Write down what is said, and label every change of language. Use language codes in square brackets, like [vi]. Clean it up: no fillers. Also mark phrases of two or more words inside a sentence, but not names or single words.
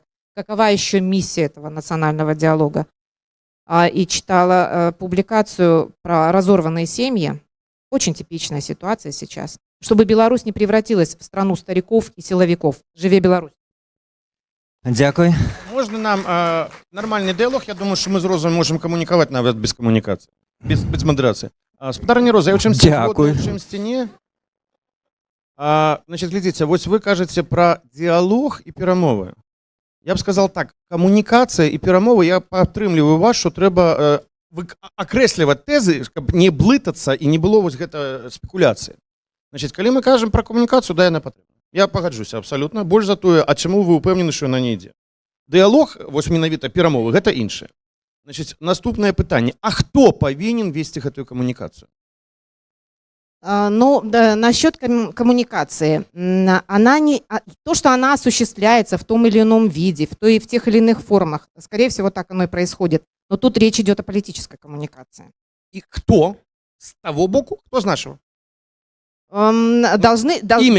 [ru] Какова еще миссия этого национального диалога? И читала публикацию про разорванные семьи. Очень типичная ситуация сейчас. Чтобы Беларусь не превратилась в страну стариков и силовиков. [be] Живе Беларусь! [uk] Дякую. [ru] Можно нам нормальный диалог? Я думаю, что мы с Розой можем коммуниковать навіть без коммуникации, без модерации. [be] Спадарня Роза, я у чымсьці не. Значит, глядзіце, вось вы кажаце про диалог и перамовы. Я бы сказал так, коммуникация и перамовы, я падтрымліваю вас, что трэба акрэсліваць тэзы, каб не блытацца и не было вось гэта спекуляции. Значит, калі мы кажем про коммуникацию, да, яна патрэбна. Я пагаджуся абсалютна. Больш за тое, а чаму вы ўпэўнены, што яна не ідзе? Дыялог, вось менавіта перамовы, гэта іншае. Значыць, наступнае пытанне. А хто павінен весці гэтую камунікацыю? [ru] Ну, да, насчет коммуникации. То, что она осуществляется в том или ином виде, в тех или иных формах, скорее всего, так оно и происходит. Но тут речь идет о политической коммуникации. И кто с того боку, кто с нашего? Имя,